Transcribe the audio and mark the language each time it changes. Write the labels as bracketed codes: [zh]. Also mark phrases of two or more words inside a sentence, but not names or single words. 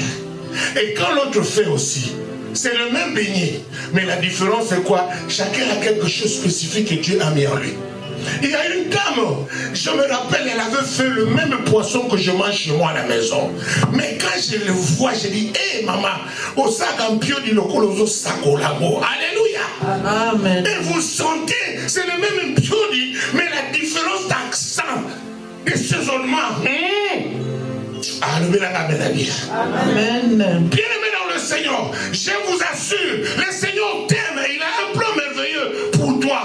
[fr] Et quand l'autre fait aussi, c'est le même beignet. Mais la différence c'est quoi? Chacun a quelque chose de spécifique que Dieu a mis en lui. Il y a une dame, je me rappelle, elle avait fait le même poisson que je mange chez moi à la maison. Mais quand je le vois, je dis, hé maman, [ln] au sagampio di lokolozo sakolamo. [fr] Alléluia. Amen. Et vous sentez, c'est le même piodi, mais la différence d'accent, de saisonnement. Amen. Bien-aimé dans le Seigneur, je vous assure, le Seigneur t'aime et il a un plan merveilleux pour toi.